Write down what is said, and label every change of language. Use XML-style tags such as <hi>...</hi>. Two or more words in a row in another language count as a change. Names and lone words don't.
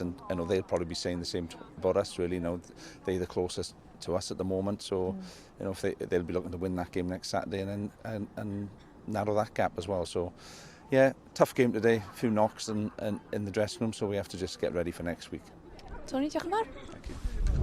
<en>And they'll probably be saying the same about us, really. They're the closest to us at the moment, so if they'll be looking to win that game next Saturday and narrow that gap as well. So yeah, tough game today, a few knocks in the dressing room, so we have to just get ready for next week. Tony,</en> <cy>diolch yn fawr.</cy> <en>Thank you.</en>